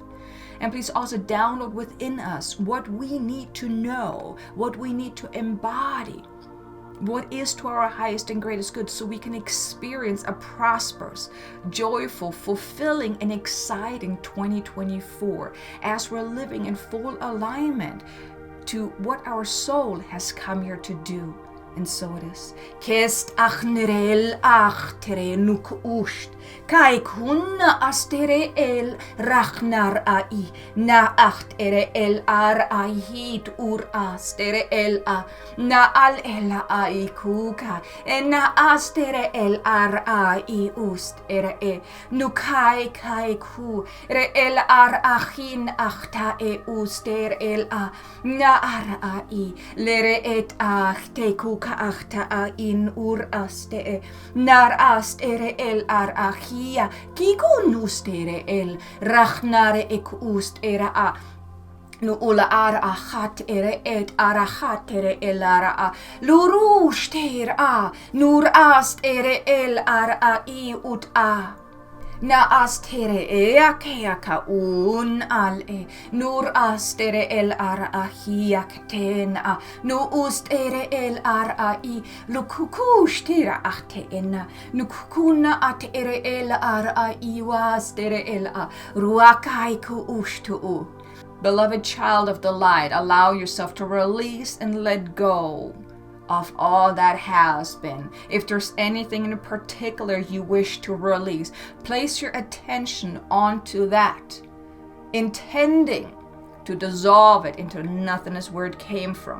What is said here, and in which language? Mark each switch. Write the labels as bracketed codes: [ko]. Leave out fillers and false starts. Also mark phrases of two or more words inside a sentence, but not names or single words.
[en] And please also download within us what we need to know, what we need to embody, what is to our highest and greatest good, so we can experience a prosperous, joyful, fulfilling, and exciting 2024 as we're living in full alignment to what our soul has come here to do. And so it is. Kest ach nerel ach tere nuk ust. Kai kunna astere el rachnar ai. Na acht ere el ar ai hit ur astere el a. Na al el ai kuka. Na astere el ar ai ust ere e. Nukai kai ku. Re el ar achin achta e uster el a. Na ar ai. Lere et ach te kuka. ukaachta a in uraste nar ast ere el ar achia kikunustere el rachnare ek ust era a nu ula ara achat ere et arachat ere el ara a luruster a nur ast ere el ar a I ut a na astere ea ka un al nur astere el ar a hiak a nu ust ere el ar a I lukukushtira achte ena nu kukuna at ere el ar a I wastere el a ruakai ku ushtu u. Beloved child of the light, allow yourself to release and let go of all that has been. If there's anything in particular you wish to release, place your attention onto that, intending to dissolve it into nothingness where it came from.